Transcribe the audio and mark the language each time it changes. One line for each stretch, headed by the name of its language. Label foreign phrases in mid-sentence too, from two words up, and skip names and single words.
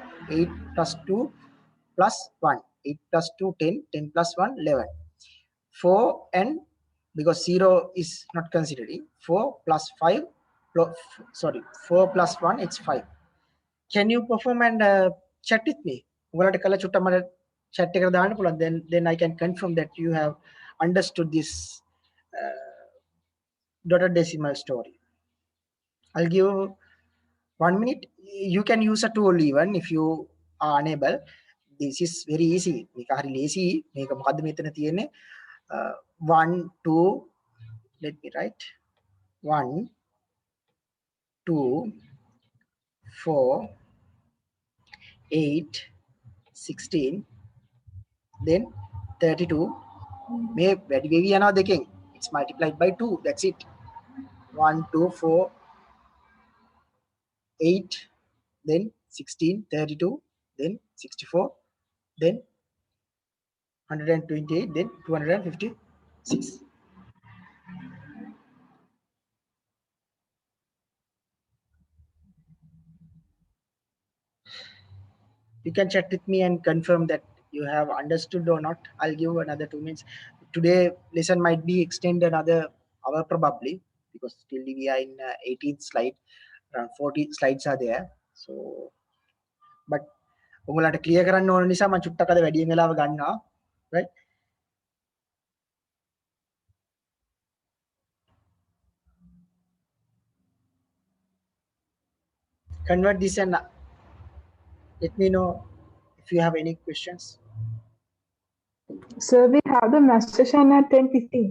English: 8 plus 2 plus 1. 8 plus 2, 10. 10 plus 1, 11. 4 and because 0 is not considering. 4 plus 5. Sorry, 4 plus 1, it's 5. Can you perform and chat with me?
Sinhala: ඔයාලට කළ චුට්ටක් මට chat එකට දාන්න පුළුවන්.
English: Then I can confirm that you have understood this dotted decimal story. I'll give 1 minute. You can use a tool even if you are unable. This is very easy.
Sinhala: මේක හරි lazy. මේක මොකද්ද මෙතන තියෙන්නේ?
English: 1, 2, let me write 1, 2, 4, 8, 16, then 32.
Sinhala: මේ වැඩි වෙවි යනවා දෙකෙන්.
English: It's multiplied by 2. That's it. 1, 2, 4, 8, then 16, 32, then 64, then 128, then 256. You can chat with me and confirm that you have understood or not. I'll give another 2 minutes. Today lesson might be extended another hour probably, because still we are in 18th slide. Around 40 slides are there. So, but
Sinhala: ඔයාලට clear කරන්න ඕන නිසා මම චුට්ටක් අද වැඩියෙන් වෙලාව ගන්නවා.
English: Right? Convert this and let me know if you have any questions. Sir, we have the math session at 10:15.